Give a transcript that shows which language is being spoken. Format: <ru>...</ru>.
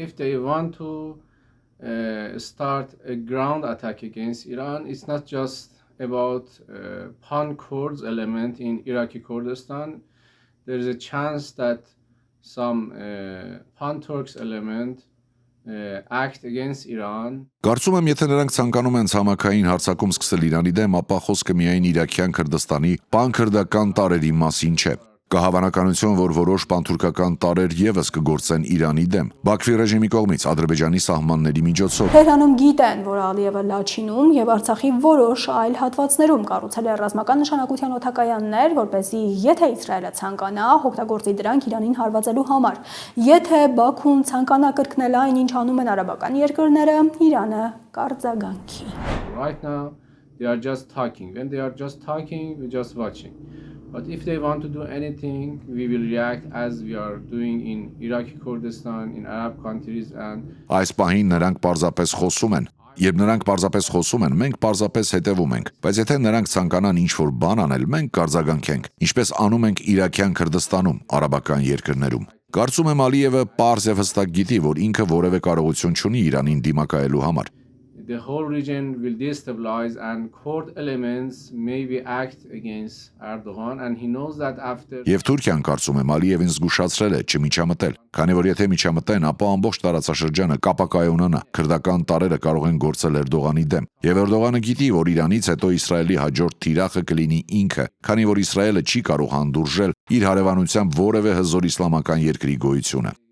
<en>If they want to start a ground attack against Iran, it's not just about pan-Kurds element in Iraqi Kurdistan. There is a chance that some pan-Turks element act against Iran.</en> <hy>Կարծում եմ, եթե նրանք ցանկանում են ցամաքային հարձակում սկսել Իրանի դեմ, ապա խոսքը միայն Իրաքյան Քրդստանի պան-քրդական տարրերի մասին չէ։ Կա հավանականություն, որ որոշ պանթուրքական տարրեր եւս կգործեն Իրանի դեմ, Բաքվի ռեժիմի կողմից Ադրբեջանի սահմանների միջոցով։ Թեհրանում գիտեն, որ Ալիևը Լաչինում եւ Արցախի որոշ այլ հատվածներում կառուցել է ռազմական նշանակության օդակայաններ, որպեսզի եթե Իսրայելը ցանկանա, օգտագործի դրանք Իրանին հարվածելու համար։ Եթե Բաքուն ցանկանա կրկնել այն, ինչ անում են արաբական երկրները, Իրանը կարձագանքի։</hy> <en>Right now they are just talking. When they are just talking, we just watching. But if they want to do anything, we will react as we are doing in Iraqi Kurdistan, in Arab countries and</en> <hy>Այս պահին նրանք պարզապես խոսում են։ Երբ նրանք պարզապես խոսում են, մենք պարզապես հետևում ենք։ Բայց եթե նրանք ցանկանան ինչ-որ բան անել, մենք կարձագանքենք, ինչպես անում ենք Իրաքյան Քրդստանում, արաբական երկրներում։ Կարծում եմ Ալիևը պարզ եւ հստակ գիտի, որ ինքը որևէ կարողություն չունի Իրանին դիմակայելու համար։</hy> <en>the whole region will destabilize and Kurd elements maybe act against Erdogan and he knows that after</en> <hy>Եվ Թուրքիան կարծում եմ Ալիևին զգուշացրել է չմիջամտել, քանի որ եթե միջամտեն, ապա ամբողջ տարածաշրջանը կապակայունանա, քրդական տարրերը կարող են գործել Էրդողանի դեմ։ Եվ Էրդողանը գիտի, որ Իրանից հետո Իսրայելի հաջորդ թիրախը կլինի ինքը, քանի որ Իսրայելը չի կարող հանդուրժել իր հարևանությամբ որևէ հզոր իսլամական երկրի գոյությունը։</hy>